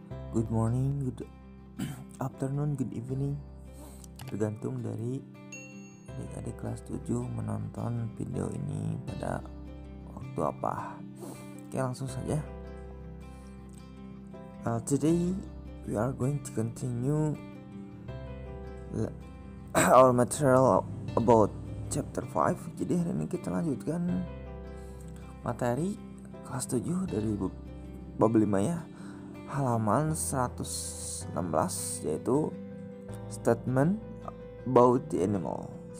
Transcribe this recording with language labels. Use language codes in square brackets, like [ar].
[en] Good morning, good afternoon, good evening. [id] Tergantung dari adik-adik kelas 7 menonton video ini pada waktu apa. Oke, langsung saja. [en] Today we are going to continue our material about chapter 5. [id] Jadi hari ini kita lanjutkan materi kelas 7 dari bab 5 ya, halaman 116, yaitu [en] statement about the animals.